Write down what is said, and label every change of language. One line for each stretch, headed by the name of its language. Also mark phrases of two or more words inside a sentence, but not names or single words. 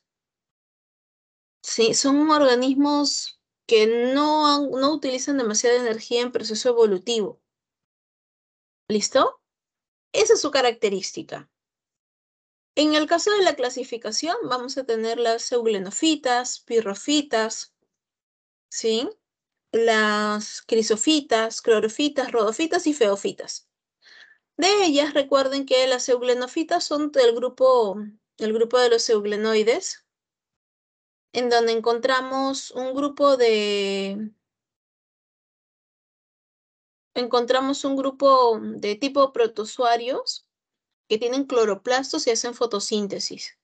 Spanish: Sí, son organismos que no utilizan demasiada energía en proceso evolutivo. ¿Listo? Esa es su característica. En el caso de la clasificación, vamos a tener las eugenofitas, pirrofitas, ¿sí? Las crisofitas, clorofitas, rodofitas y feofitas. De ellas, recuerden que las eugenofitas son el grupo de los euglenoides, en donde encontramos un grupo de tipo protozoarios que tienen cloroplastos y hacen fotosíntesis.